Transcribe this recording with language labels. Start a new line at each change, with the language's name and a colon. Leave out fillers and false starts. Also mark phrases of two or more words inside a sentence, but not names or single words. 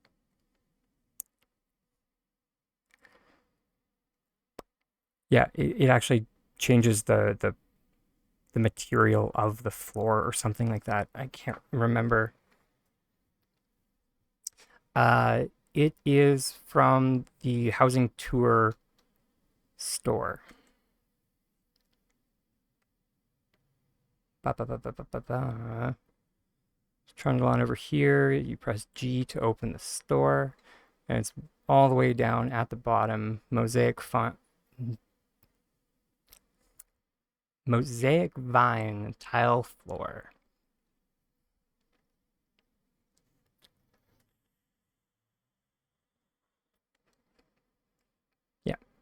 English: Yeah, it actually changes the material of the floor or something like that. I can't remember. Uh, it is from the housing tour store. Ba, ba, ba, ba, ba, ba, ba. Trundle on over here. You press G to open the store, and it's all the way down at the bottom. Mosaic vine tile floor. Yeah.